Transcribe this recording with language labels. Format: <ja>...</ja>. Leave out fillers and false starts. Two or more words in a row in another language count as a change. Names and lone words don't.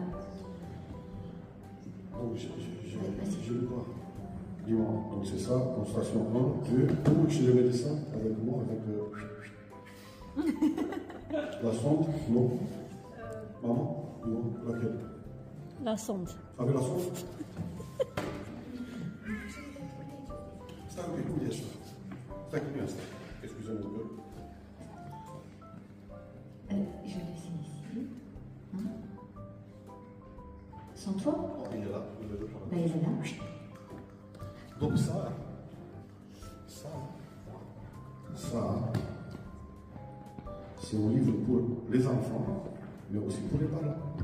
<fr>Donc, j'ai lu quoi? Dis-moi. Donc, c'est ça, constatation 1, 2. Ou chez le médecin, avec moi, avec. La sonde? Non. Maman? Non. Laquelle? La sonde. Avec la sonde?</fr> <ro>Stai un pic, unde ești? Stai cu mine asta.</ro> <fr>Excusez-moi. Je vais essayer ici. Hein? Sans toi? Oh, il est là. Ben, il est là. Donc ça, c'est un livre pour les enfants, mais aussi pour les parents.</fr>